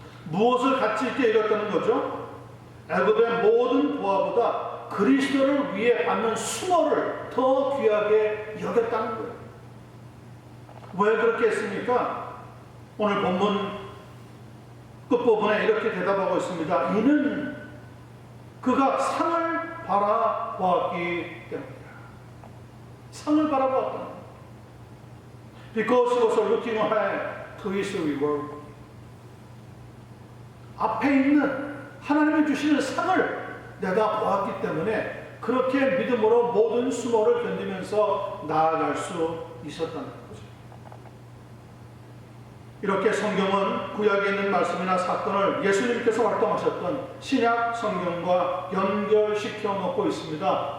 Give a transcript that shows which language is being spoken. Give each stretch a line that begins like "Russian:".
Korean: 무엇을 가치 있게 여겼다는 거죠? 애굽의 모든 보화보다 그리스도를 위해 받는 수모를 더 귀하게 여겼다는 거예요. 왜 그렇게 했습니까? 오늘 본문 끝부분에 이렇게 대답하고 있습니다. 이는 그가 상을 바라보았기 때문이다. 상을 바라보았다.
English: Because he was looking ahead to his reward.
Korean: 앞에 있는 하나님이 주시는 상을 내가 보았기 때문에 그렇게 믿음으로 모든 수모를 견디면서 나아갈 수 있었다는 거죠. 이렇게 성경은 구약에 있는 말씀이나 사건을 예수님께서 활동하셨던 신약 성경과 연결시켜 놓고 있습니다.